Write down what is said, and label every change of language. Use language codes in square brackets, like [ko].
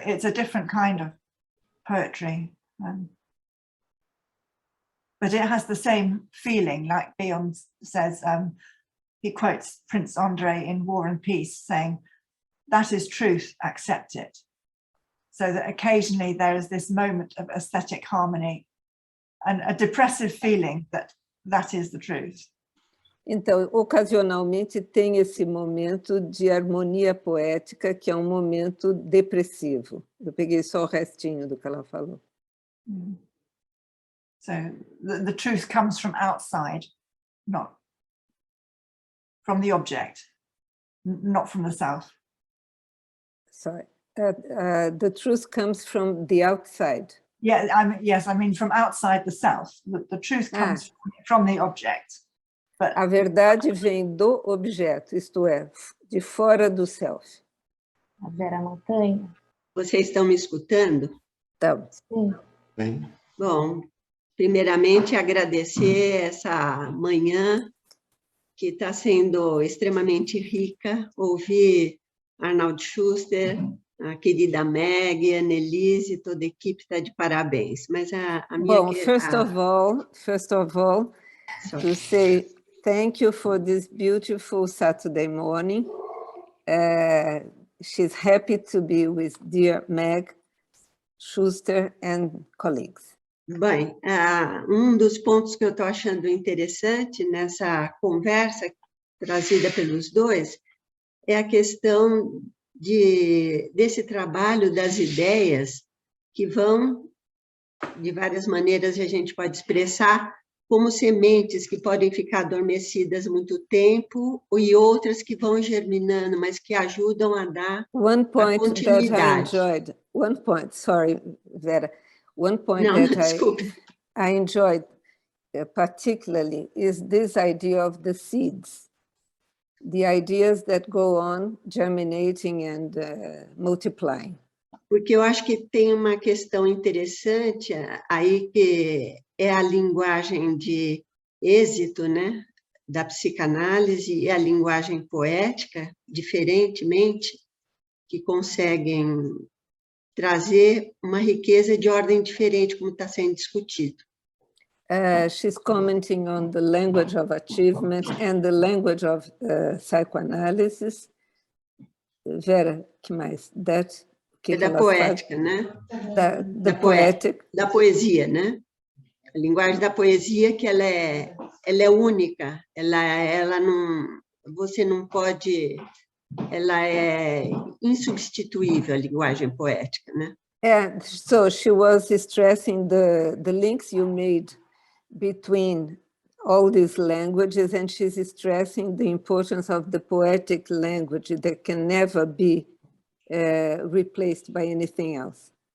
[en] It's a different kind of poetry, but it has the same feeling, like Bion says. He quotes Prince André in War and Peace saying, "That is truth, accept it." So that occasionally there is this moment of aesthetic harmony and a depressive feeling that is the truth. [pt] Então, ocasionalmente tem esse momento de harmonia poética, que é um momento depressivo. Eu peguei só o restinho do que ela falou. [en] So the truth comes from outside, not from the object, not from the self. Sorry. The truth comes from the outside. Yeah, I mean from outside the self. The truth comes from the object. But [pt] a verdade vem do objeto, isto é, de fora do self. A Vera Montanha. Vocês estão me escutando? Estamos. Sim. Bem, Bom, primeiramente agradecer essa manhã que está sendo extremamente rica, ouvir Arnold Schuster, a querida Meg, a Nelise, toda a equipe está de parabéns. Mas a minha... [en] Bom, first of all, to say thank you for this beautiful Saturday morning. She's happy to be with dear Meg Schuster and colleagues. [pt] Bem, dos pontos que eu estou achando interessante nessa conversa trazida pelos dois é a questão desse trabalho das ideias que vão, de várias maneiras a gente pode expressar, como sementes que podem ficar adormecidas muito tempo e outras que vão germinando, mas que ajudam a dar [en] One point [pt] a continuidade. [en] that I enjoyed, sorry, Vera, one point [pt] Não, [en] that [pt] desculpe. [en] I enjoyed particularly is this idea of the seeds, the ideas that go on germinating and multiplying. [pt] Porque eu acho que tem uma questão interessante aí que é a linguagem de êxito, né, da psicanálise e a linguagem poética, diferentemente, que conseguem trazer uma riqueza de ordem diferente, como está sendo discutido. [en] She's commenting on the language of achievement and the language of psychoanalysis. [pt] Vera, que mais? É da poética, né? Da poética. Da poesia, né? A linguagem da poesia que ela é única, ela não, você não pode, ela é insubstituível, a linguagem poética, né? [en] So she was stressing the links you made between all these languages, and she's stressing the importance of the poetic language that can never be replaced by anything else.